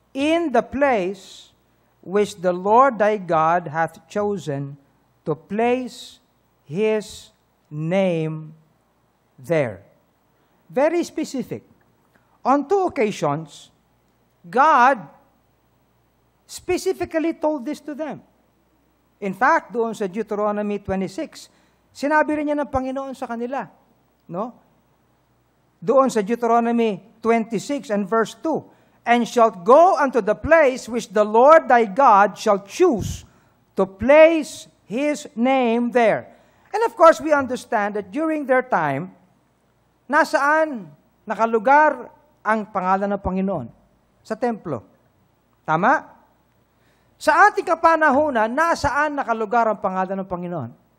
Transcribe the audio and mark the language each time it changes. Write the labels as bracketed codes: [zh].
[en] In the place which the Lord thy God hath chosen to place his name there. Very specific. On 2 occasions, God specifically told this to them. [tl] In fact, doon sa Deuteronomy 26, sinabi rin niya ng Panginoon sa kanila, no? Doon sa [en] Deuteronomy 26 and verse 2, and shalt go unto the place which the Lord thy God shall choose to place his name there. And of course, we understand that during their time, [tl] nasaan nakalugar ang pangalan ng Panginoon? Sa templo. Tama? Sa ating kapanahunan, nasaan nakalugar ang pangalan ng Panginoon?